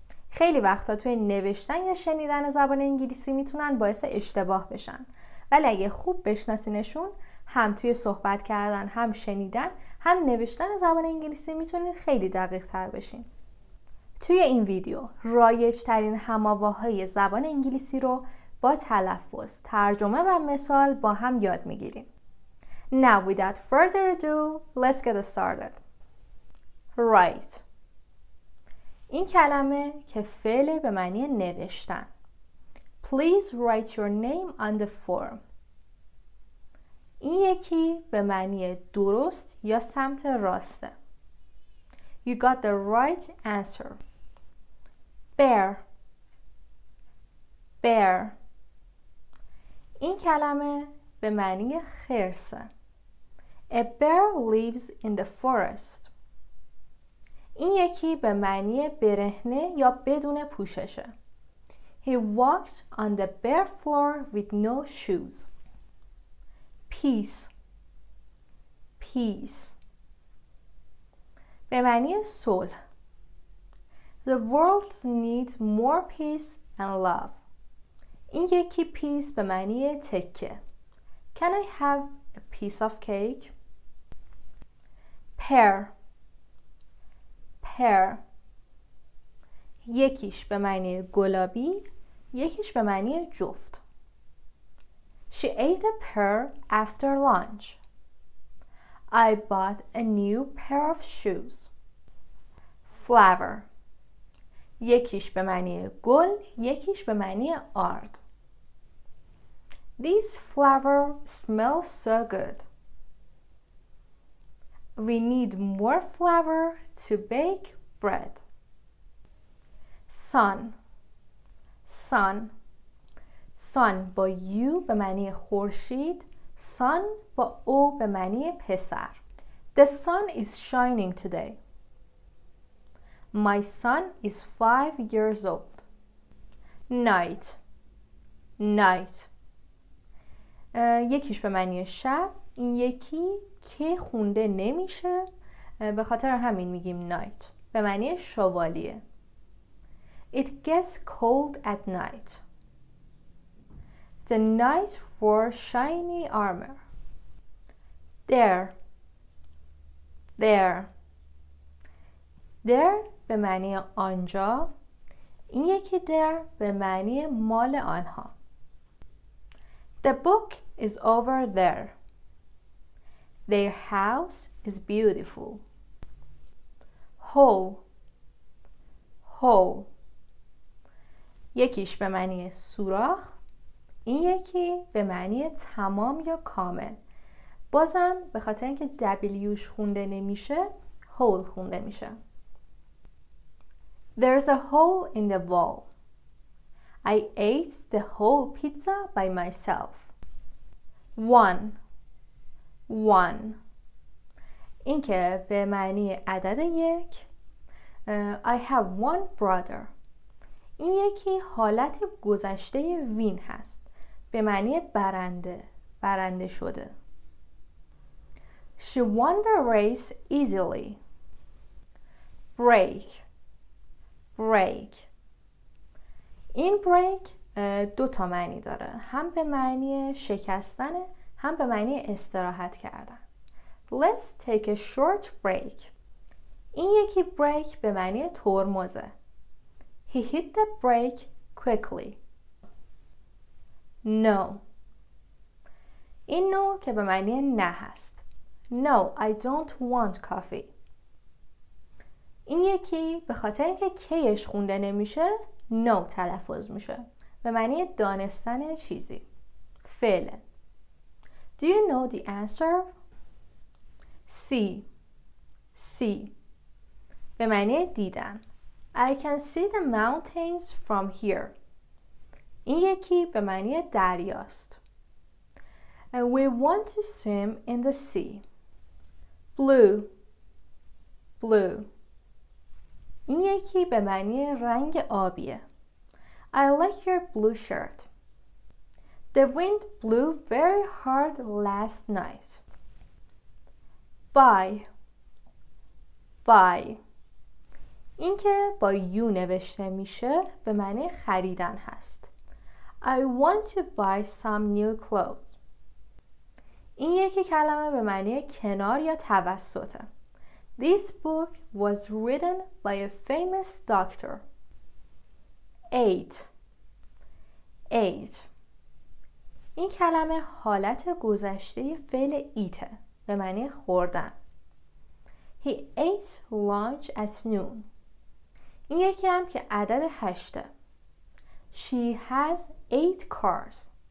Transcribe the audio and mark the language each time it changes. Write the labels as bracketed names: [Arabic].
[Persian] خیلی وقتا توی نوشتن یا شنیدن زبان انگلیسی میتونن باعث اشتباه بشن، ولی اگه خوب بشناسینشون هم توی صحبت کردن، هم شنیدن، هم نوشتن زبان انگلیسی میتونین خیلی دقیق تر بشین. توی این ویدیو رایج ترین هم‌آواهای زبان انگلیسی رو با تلفظ، ترجمه و مثال با هم یاد میگیریم. [English] Now without further ado, let's get started. Write. [Persian] این کلمه که فعل به معنی نوشتن. [English] Please write your name on the form. [Persian] این یکی به معنی درست یا سمت راسته. [English] You got the right answer. Bear. [Persian] Bear. این کلمه به معنی خرسه. [English] A bear lives in the forest. [Persian] این یکی به معنی برهنه یا بدون پوششه. [English] He walked on the bare floor with no shoes. [Persian] Peace. Peace. به معنی صلح. [English] The world needs more peace and love. [Persian] این یکی peace به معنی تکه. [English] Can I have a piece of cake? Pair. Pair. [Persian] یکیش به معنی گلابی، یکیش به معنی جفت. [English] She ate a pear after lunch. I bought a new pair of shoes. Flower. [Persian] یکیش به معنی گل، یکیش به معنی آرد. [English] These flowers smell so good. We need more flour to bake bread. Son. Sun. [Persian] Sun با U به معنی خورشید، sun با O به معنی پسر. [English] The sun is shining today. My son is 5 years old. Night. Night. [Persian] یکیش به معنی شب، این یکی که خونده نمیشه، به خاطر همین میگیم night. به معنی شوالیه. [English] It gets cold at night. The knight wore shiny armor. There. There. [Persian] There به معنی آنجا، این یکی there به معنی مال آنها. [English] The book is over there. Their house is beautiful. Hole. Hole. [Persian] یکیش به معنی سوراخ، این یکی به معنی تمام یا کامل. بازم به خاطر اینکه W's خونده نمیشه، hole خونده میشه. [English] There's a hole in the wall. I ate the whole pizza by myself. [Persian] One. One. این که به معنی عدد یک. [English] I have one brother. [Persian] این یکی حالت گذشته وین هست، به معنی برنده، برنده شده. [English] She won the race easily. Break. Break. [Persian] این break دو تا معنی داره، هم به معنی شکستن، هم به معنی استراحت کردن. [English] Let's take a short break. [Persian] این یکی break به معنی ترمزه. [English] He hit the brake quickly. No. [Persian] این no که به معنی نه هست. [English] No, I don't want coffee. [Persian] این یکی به خاطر اینکه کیش خونده نمیشه no تلفظ میشه، به معنی دانستن چیزی. فعله. [English] Do you know the answer? See. See. [Persian] به معنی دیدن. [English] I can see the mountains from here. [Persian] این یکی به معنی دریاست. [English] We want to swim in the sea. [Persian] blue blue. این یکی به معنی رنگ آبیه. [English] I like your blue shirt. The wind blew very hard last night. Buy buy. [Persian] این که با یو نوشته میشه به معنی خریدن هست. [English] I want to buy some new clothes. [Persian] این یکی کلمه به معنی کنار یا توسطه. [English] This book was written by a famous doctor. Ate ate. [Persian] این کلمه حالت گذشته فعل ایته به معنی خوردن. [English] He ate lunch at noon. [Persian] این یکی هم که عدد 8. [English] She has 8 cars.